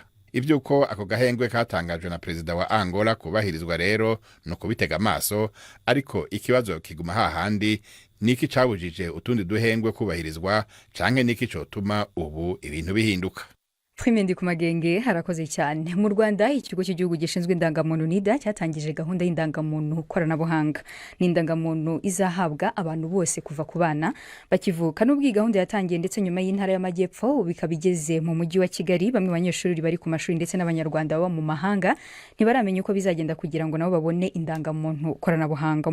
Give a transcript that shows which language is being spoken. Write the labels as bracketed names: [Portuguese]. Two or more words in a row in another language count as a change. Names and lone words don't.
[Rundi] Ivyuko ako gahengwe katangajwe na perezida wa Angola kubahirizwa rero no kubitega amaso, ariko ikibazo kiguma hahandi, niki cabujije utundi duhengwe kubahirizwa canke niki cotuma ubu ibintu bihinduka. Prime Ndikumagenge harakoze cyane. [Kinyarwanda] Mu Rwanda ikigo cy'igihugu gishinzwe indangamuntu NIDA cyatangije gahunda y'indangamuntu koranabuhanga. N'indangamuntu izahabwa abantu bose kuva ku bana bakivuka. N'ubwo gahunda yatangiye ndetse nyuma y'intara y'Amajyepfo bikabigeze mu mujyi wa Kigali, bamwe banyeshuri bari ku mashuri ndetse n'abanyarwanda baba mu mahanga ntibaramenya uko bizagenda kugira ngo nabo babone indangamuntu koranabuhanga.